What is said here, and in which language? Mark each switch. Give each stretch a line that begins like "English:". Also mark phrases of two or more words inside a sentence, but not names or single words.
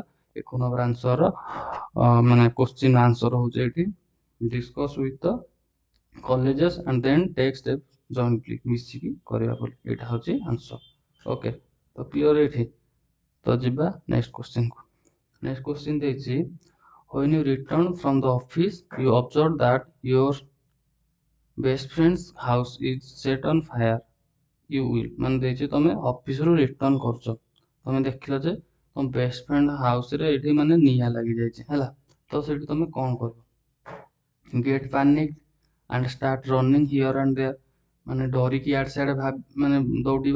English: 1 number answer ମାନେ question answer
Odia: ହେଉଛି ଏଠି
English: discuss with the colleagues and then take step jointly,
Odia: ମିଶିକି କରିବା ବୋଲି। ଏଇଟା ହେଉଛି ଆନ୍ସର। ଓକେ, ତ କ୍ଲିଅର ଏଇଠି। ତ ଯିବା
English: next questionକୁ। next question
Odia: ଦେଇଛି,
English: when you return from the office you observe that your best friend's house is set on fire, you will।
Odia: ମାନେ ଦେଇଛି ତମେ ଅଫିସରୁ ରିଟର୍ନ କରୁଛ, ତମେ ଦେଖିଲ ଯେ ତମ
English: best friend
Odia: ହାଉସରେ ଏଠି ମାନେ ନିଆଁ ଲାଗିଯାଇଛି, ହେଲା। ତ ସେଠି ତମେ କ'ଣ କରିବ?
English: get panic and start running here and there,
Odia: ମାନେ ଡରିକି ଇଆଡ଼େ ସିଆଡ଼େ ମାନେ ଦୌଡ଼ିବା।